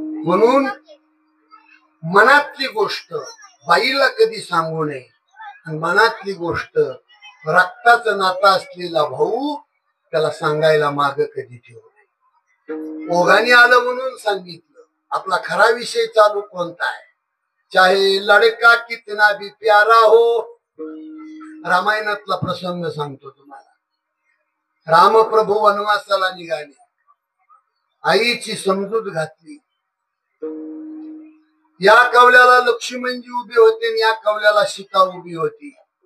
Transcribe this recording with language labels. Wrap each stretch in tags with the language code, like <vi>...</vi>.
<mr>म्हणून मनातली गोष्ट बाईला कधी सांगू नये, आणि मनातली गोष्ट रक्ताचं नातं असलेला भाऊ त्याला सांगायला माग कधी ठेवू नये. ओघाने आलं म्हणून सांगितलं. आपला खरा विषय चालू कोणता आहे?</mr> <hi>चाहे लड़का कितना भी प्यारा हो.</hi> <mr>रामायणातला प्रसंग सांगतो तुम्हाला. रामप्रभू वनवासाला निघाले, आईची समजूत घातली. या कवल्याला लक्ष्मणजी उभी होते आणि या कवल्याला सीता उभी होती.</mr>